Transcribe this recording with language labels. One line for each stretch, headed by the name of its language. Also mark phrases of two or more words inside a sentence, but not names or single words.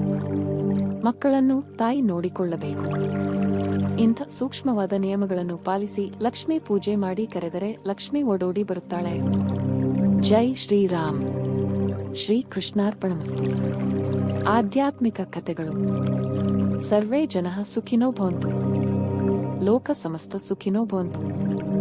Kannada: ಮಕ್ಕಳನ್ನು ತಾಯಿ ನೋಡಿಕೊಳ್ಳಬೇಕು. ಇಂಥ ಸೂಕ್ಷ್ಮವಾದ ನಿಯಮಗಳನ್ನು ಪಾಲಿಸಿ ಲಕ್ಷ್ಮೀ ಪೂಜೆ ಮಾಡಿ ಕರೆದರೆ ಲಕ್ಷ್ಮಿ ಓಡೋಡಿ ಬರುತ್ತಾಳೆ. ಜೈ ಶ್ರೀರಾಮ್. ಶ್ರೀ ಕೃಷ್ಣಾರ್ಪಣಮಸ್ತು. ಆಧ್ಯಾತ್ಮಿಕ ಕಥೆಗಳು.
Sanskrit: ಸರ್ವೇ ಜನಃ ಸುಖಿನೋ ಭವಂತು. ಲೋಕ ಸಮಸ್ತ ಸುಖಿನೋ ಭವಂತು.